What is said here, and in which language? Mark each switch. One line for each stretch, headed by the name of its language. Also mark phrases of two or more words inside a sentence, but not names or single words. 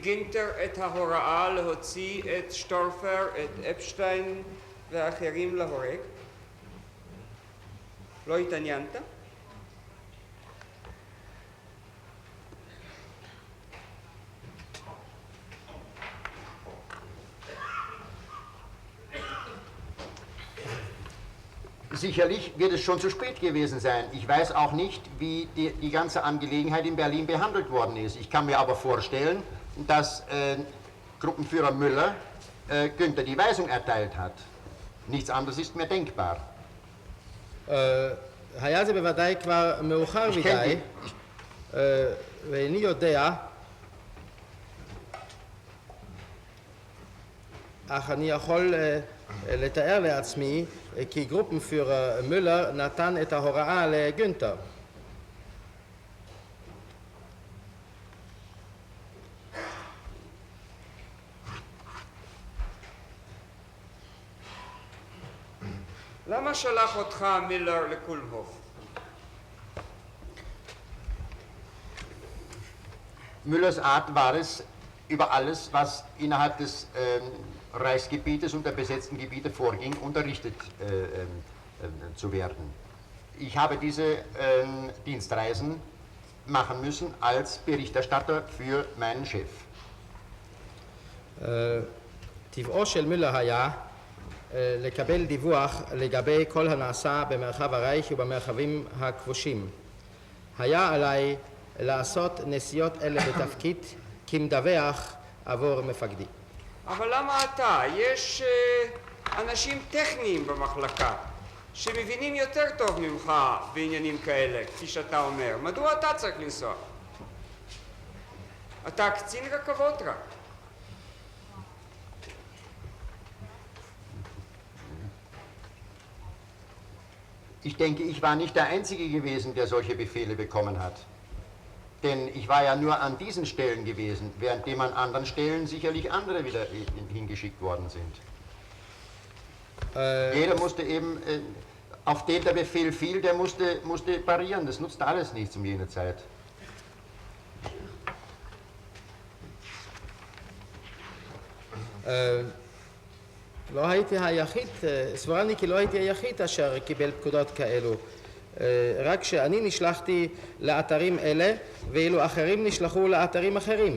Hebrew: גינטר את ההוראה להוציא את שטורפר, את אפשטיין ואחרים להורג? לא התעניינת?
German: Sicherlich wird es schon zu spät gewesen sein. Ich weiß auch nicht, wie die ganze Angelegenheit in Berlin behandelt worden ist. Ich kann mir aber vorstellen, dass Gruppenführer Müller Günther die Weisung erteilt hat. Nichts anderes ist mir denkbar.
Hebrew: היה זה בוודאי כבר מאוחר מדי, ואיני יודע, אך אני יכול לתאר לעצמי כי גרופנפיורר מולר נתן את ההוראה לגונטר. למה שלח אותך מילר לקולמהוף?
German: Müllers Art war es, über alles, was innerhalb des Reichsgebietes und der besetzten Gebiete vorging, unterrichtet zu werden. Ich habe diese Dienstreisen machen müssen als Berichterstatter für meinen Chef.
Hebrew: טבעו של מילר היה לקבל דיווח לגבי כל הנעשה במרחב הרייך ובמרחבים הכבושים. היה עליי לעשות נסיעות אלה בתפקיד כמדווח עבור מפקדי. אבל למה אתה? יש אנשים טכניים במחלקה שמבינים יותר טוב ממך בעניינים כאלה, כפי שאתה אומר. מדוע אתה צריך לנסוע? אתה קצין רכבות רק.
German: Ich denke, ich war nicht der Einzige gewesen, der solche Befehle bekommen hat. Denn ich war ja nur an diesen Stellen gewesen, währenddem an anderen Stellen sicherlich andere wieder hingeschickt worden sind. Jeder musste eben, auf den der Befehl fiel, der musste parieren. Das nutzt alles nichts um jene Zeit.
Hebrew: לא הייתי היחיד, סבורני כי לא הייתי היחיד אשר קיבל פקודות כאלו. רק שאני נשלחתי לאתרים אלה, ואילו אחרים נשלחו לאתרים אחרים.